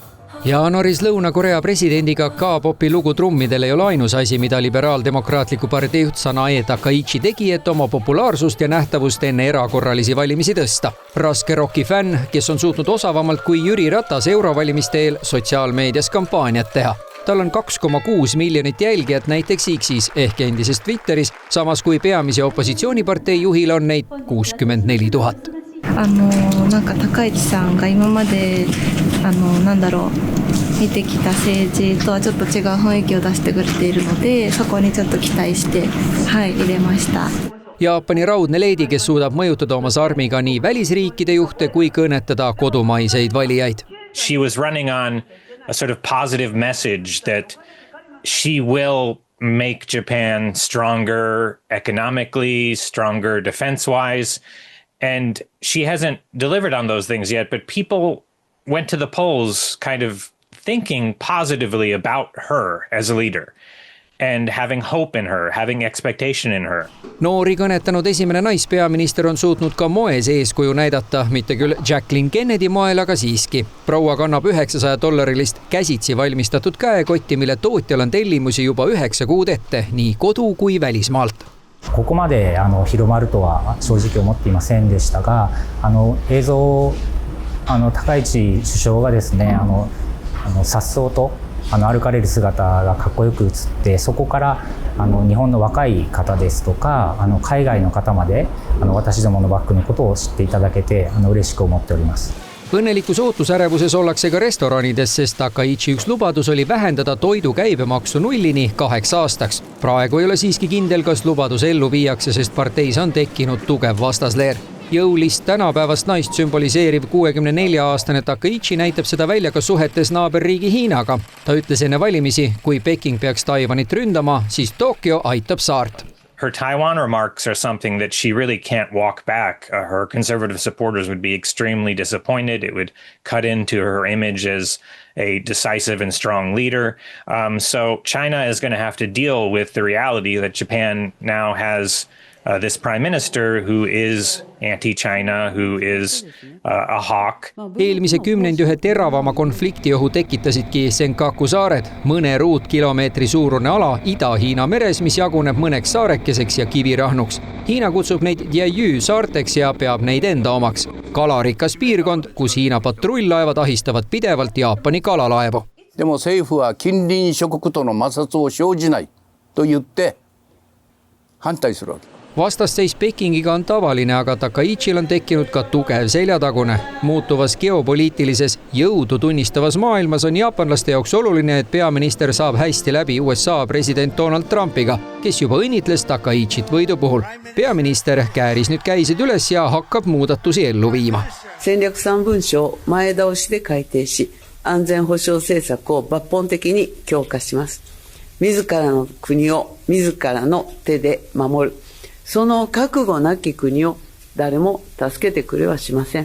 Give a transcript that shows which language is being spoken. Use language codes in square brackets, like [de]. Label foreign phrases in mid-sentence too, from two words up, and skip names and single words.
[et] Jaanuaris Lõuna-Korea presidendiga K-popi lugu trummidel ei ole ainus asi, mida liberaaldemokraatliku partei juht Sanae Takaichi tegi, et oma populaarsust ja nähtavust enne erakorralisi valimisi tõsta. Raske rocki fänn, kes on suutnud osavamalt kui Jüri Ratas eurovalimiste eel sotsiaalmeedias kampaaniat teha. Tal on 2,6 miljonit jälgijat näiteks X-is ehk endises Twitteris, samas kui peamise opositsioonipartei juhil on neid 64 000. [ja] なんか高市さんが今まで見てきた政治とはちょっと違う雰囲気を出してくれているので、そこにちょっと期待して入れました。 [et] Jaapani raudne leedi, kes suudab mõjutada oma sarmiga nii välisriikide juhte kui kõnetada kodumaiseid valijaid. [en] She was running on a sort of positive message that she will make Japan stronger economically, stronger defense-wise. And she hasn't delivered on those things yet, but people went to the polls kind of thinking positively about her as a leader and having hope in her, having expectation in her. [et] Noori kõnetanud esimene naispeaminister on suutnud ka moes eeskuju näidata, mitte küll Jacqueline Kennedy moel, aga siiski. Proua kannab $900 käsitsi valmistatud käekotti, mille tootjal on tellimusi juba 9 kuud ette, nii kodu kui välismaalt. [ja] ここまで広まるとは正直思っていませんでしたが、映像高市首相がですね、颯爽と歩かれる姿がかっこよく映って、そこから日本の若い方ですとか海外の方まで私どものバッグのことを知っていただけて嬉しく思っております。 [et] Õnnelikus ootusärevuses ollakse ka restoranides, sest Takaichi üks lubadus oli vähendada toidu käibemaksu nullini 2 aastaks. Praegu ei ole siiski kindel, kas lubadus ellu viiakse, sest parteis on tekkinud tugev vastasleer. Jõulist tänapäevast naist sümboliseeriv 64-aastane Takaichi näitab seda välja ka suhetes naaberriigi Hiinaga. Ta ütles enne valimisi, kui Peking peaks Taiwanit ründama, siis Tokyo aitab saart. [en] Her Taiwan remarks are something that she really can't walk back. Her conservative supporters would be extremely disappointed. It would cut into her image as a decisive and strong leader. So China is going to have to deal with the reality that Japan now has this prime minister who is anti-China, who is a hawk. [et] Eelmise kümnendi ühe teravama konfliktiohu tekitasidki Senkaku saared, mõne ruutkilomeetri suurune ala Ida-Hiina meres, mis jaguneb mõneks saarekeseks ja kivirahnuks. Hiina kutsub neid Diaoyu saarteks ja peab neid enda omaks. Kalarikas piirkond, kus Hiina patrullaevad ahistavad pidevalt Jaapani kalalaevu. [ja] でも政府は近隣諸国との摩擦を生じないと言って反対するわけ。 [et] Vastasseis Pekingiga on tavaline, aga Takaichil on tekkinud ka tugev seljatagune. Muutuvas geopoliitilises jõudu tunnistavas maailmas on jaapanlaste jaoks oluline, et peaminister saab hästi läbi USA president Donald Trumpiga, kes juba õnnitles Takaichit võidu puhul. Peaminister kääris nüüd käisid üles ja hakkab muudatusi ellu viima. [ja] 戦略3文書を前倒しで改定し、安全保障政策を抜本的に強化します。自らの国を自らの手で守る。その覚悟なき国を誰も助けてくれはしません。